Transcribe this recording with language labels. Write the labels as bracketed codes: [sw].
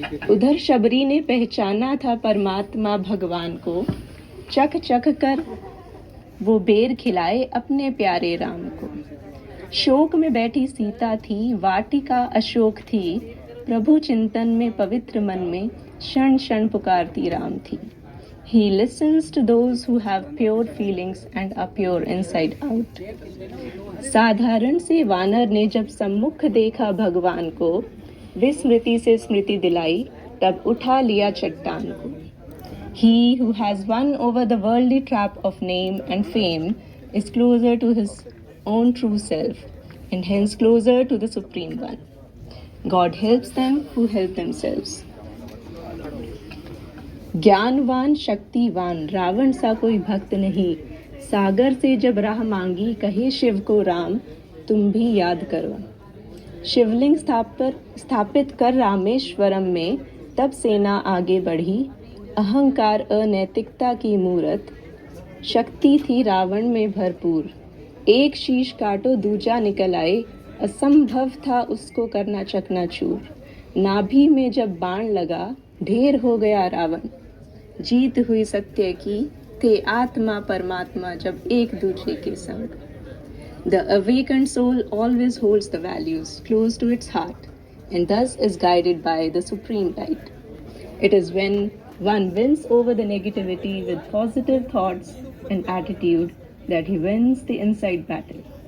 [hi] उधर शबरी ने पहचाना था परमात्मा भगवान को, चख चख कर वो बेर खिलाए अपने प्यारे राम को। शोक में बैठी सीता थी, वाटिका अशोक थी, प्रभु चिंतन में पवित्र मन में क्षण क्षण पुकारती राम थी। [en] He listens to those who have pure feelings and are pure inside out. [hi] साधारण से वानर ने जब सम्मुख देखा भगवान को, विस्मृति से स्मृति दिलाई, तब उठा लिया चट्टान को। [en] He who has won over the worldly trap of name and fame is closer to his own true self, and hence closer to the Supreme One. God helps them who help themselves. [hi] ज्ञानवान शक्तिवान रावण सा कोई भक्त नहीं, सागर से जब राह मांगी कहे शिव को राम, तुम भी याद करो। शिवलिंग स्थापित कर रामेश्वरम में, तब सेना आगे बढ़ी, अहंकार अनैतिकता की मूरत, शक्ति थी रावण में भरपूर। एक शीश काटो दूजा निकल आए, असंभव था उसको करना चकनाचूर। नाभि में जब बाण लगा, ढेर हो गया रावण। जीत हुई सत्य की, थे आत्मा परमात्मा जब एक दूसरे के संग। [en] The awakened soul always holds the values close to its heart and thus is guided by the supreme light. It is when one wins over the negativity with positive thoughts and attitude that he wins the inside battle.